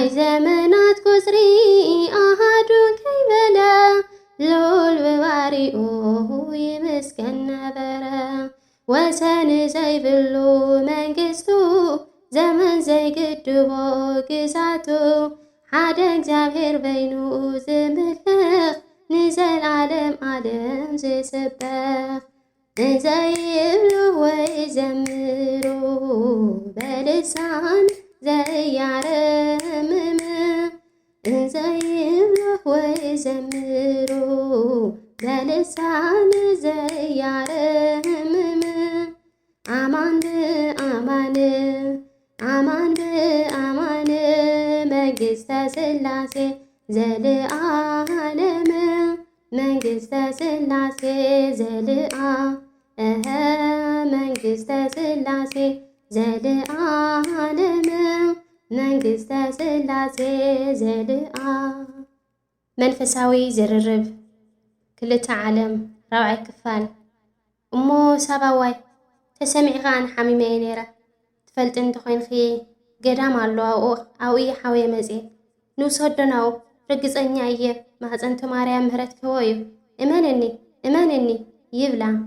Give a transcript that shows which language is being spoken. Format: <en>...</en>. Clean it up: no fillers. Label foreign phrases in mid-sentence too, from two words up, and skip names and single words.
<ti>ዘመናት ቁፅሪ ኣሃዱ ከይበለ ልዑል ብባሪኡ ይምስገን ነበረ ወሰን ዘይብሉ መንግሥቱ ዘመን ዘይግድቦ ግዛቱ ሓደ እግዚአብሔር በይኑ ዝምልኽ ንዘለዓለም ዓለም ዝስበኽ እንዘይብሉ ወይ ዘምሩ በልሳን ዘያረምም እንዘይብሉ ወይ ዘምሩ በልሳን ዘያረምም አማን ብአማን አማን ብአማን መንግሥተ ስላሴ ዘለዓለም መንግሥተ ስላሴ ዘለዓለም መንግሥተ ስላሴ ዘለዓለም መንግሥተ ስላሴ ዘለዓለም መንፈሳዊ ዝርርብ ክልተ ዓለም ራብዓይ ክፋል እሞ ሳባዋይ ተሰሚዕኻ ንሓሚመየ ነይረ ትፈልጥ እንተኮይንኺ ገዳም ኣሎ ኣብኡ ሓወየ መፅእ ንውሰዶናው ርግፀኛ እየ ማህፀንተ ማርያም ምህረት ክህቦ እዩ እመነኒ ይብላ</ti>